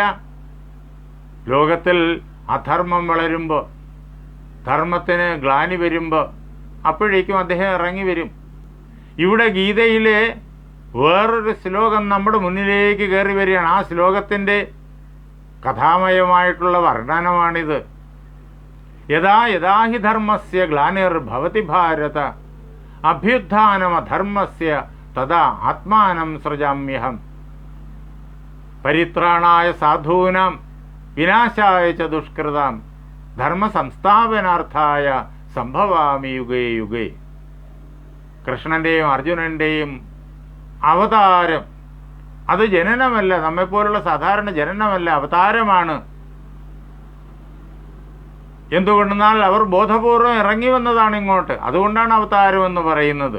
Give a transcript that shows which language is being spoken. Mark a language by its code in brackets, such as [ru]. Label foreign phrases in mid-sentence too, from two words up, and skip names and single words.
[ml] ലോകത്തിൽ അധർമ്മം വളരുമ്പോൾ, ധർമ്മത്തിന് ഗ്ലാനി വരുമ്പോൾ അപ്പോഴേക്കും അദ്ദേഹം ഇറങ്ങി വരും. ഇവിടെ ഗീതയിലെ വേറൊരു ശ്ലോകം നമ്മുടെ മുന്നിലേക്ക് കയറി വരികയാണ്. ആ ശ്ലോകത്തിൻ്റെ കഥാമയമായിട്ടുള്ള വർണ്ണനമാണിത്. [sa] യഥാ യഥാഹി ധർമ്മസ്യ ഗ്ലാനിർഭവതി ഭാരത അഭ്യുത്ഥാനമധർമ്മസ്യ തഥാ ആത്മാനം സൃജാമ്യഹം പരിത്രാണായ സാധൂനാം വിനാശായ ച ദുഷ്കൃതാം ധർമ്മസംസ്ഥാപനാർത്ഥായ സംഭവാമി യുഗേ യുഗേ. [ml] കൃഷ്ണൻ്റെയും അർജുനൻ്റെയും അവതാരം അത് ജനനമല്ല, നമ്മെപ്പോലുള്ള സാധാരണ ജനനമല്ല, അവതാരമാണ്. എന്തുകൊണ്ടെന്നാൽ അവർ ബോധപൂർവം ഇറങ്ങി വന്നതാണ് ഇങ്ങോട്ട്. അതുകൊണ്ടാണ് അവതാരം എന്ന് പറയുന്നത്.